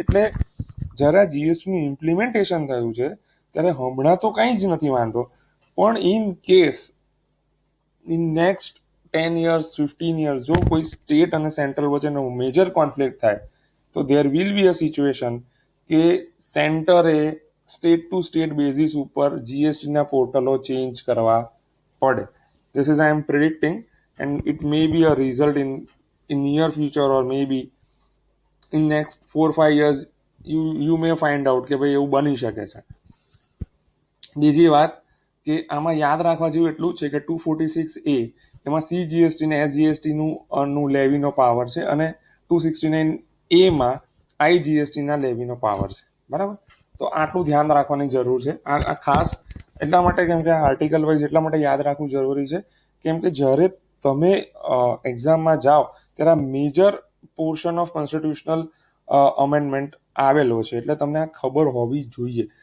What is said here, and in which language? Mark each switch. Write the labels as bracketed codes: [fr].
[gu] એટલે જ્યારે આ જીએસટી નું ઇમ્પ્લિમેન્ટેશન થયું છે ત્યારે હમણાં તો કંઈ જ નથી વાંધો, પણ [en] in case in next 10 years 15 years [gu] જો કોઈ સ્ટેટ અને સેન્ટ્રલ વચ્ચેનો મેજર કોન્ફ્લિક્ટ થાય તો [en] there will be a situation [gu] કે સેન્ટરે સ્ટેટ ટુ સ્ટેટ બેઝિસ ઉપર જીએસટીના પોર્ટલો ચેન્જ કરવા પડે. [en] This is I am predicting, and it may be a result in near future or maybe in next 4-5 years you may find out [gu] કે ભાઈ એવું બની શકે છે. બીજી વાત કે આમાં યાદ રાખવા જેવું એટલું જ છે કે 246A એમાં સીજીએસટી ને એસજીએસટી નું લેવીનો પાવર છે અને 269A માં આઈજીએસટી ના લેવીનો પાવર છે. બરાબર, તો આટલું ધ્યાન રાખવાની જરૂર છે. આ ખાસ એટલા માટે કેમ કે આર્ટિકલ વાઇઝ એટલા માટે યાદ રાખવું જરૂરી છે કેમ કે જ્યારે તમે એક્ઝામમાં જાઓ ત્યારે [en] major portion of constitutional amendment [gu] આવેલો છે, એટલે તમને આ ખબર હોવી જોઈએ.